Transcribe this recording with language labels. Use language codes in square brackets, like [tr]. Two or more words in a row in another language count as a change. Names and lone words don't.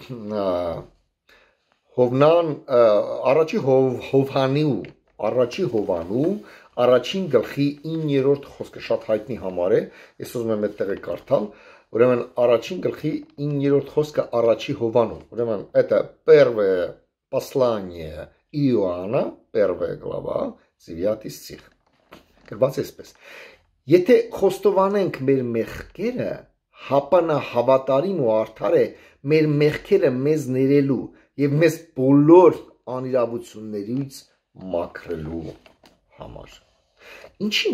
[hy] Հովնան առաջի Հովանու առաջին գլխի 9-րդ խոսքը շատ հայտնի համար է, ես ուզում եմ այդտեղ կարդալ, ուրեմն առաջին գլխի 9-րդ խոսքը առաջի Հովանու, ուրեմն [ru] это первое послание Иоанна, первая глава, 9 стих։ [hy] Գրված է այսպես. Եթե խոստովանենք մեր մեղքերը, հապա նա հավատարիմ ու արդար է մեր մեղքերը մեզ ներելու եւ մեզ բոլոր անիրավություններից մաքրելու համար։ Ինչին